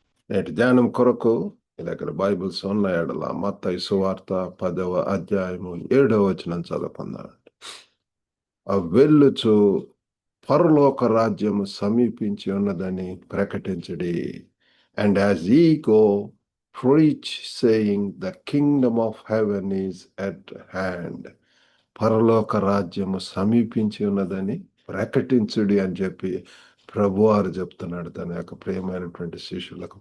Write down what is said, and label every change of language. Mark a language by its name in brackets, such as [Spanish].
[Telugu] నేటి ధ్యానం కొరకు మీ దగ్గర బైబిల్స్ ఉన్న ఎడల మత్తయి సువార్త 10వ అధ్యాయము 7వ వచనం చదువుకుందాం. వెళ్ళుచు పరలోక రాజ్యము సమీపించి ఉన్నదని ప్రకటించడి. [English] And as ye go, preach saying, the kingdom of heaven is at hand. [Telugu] పరలోక రాజ్యము సమీపించి ఉన్నదని ప్రకటించుడి అని చెప్పి ప్రభువారు చెప్తున్నాడు తన యొక్క ప్రియమైనటువంటి శిష్యులకు.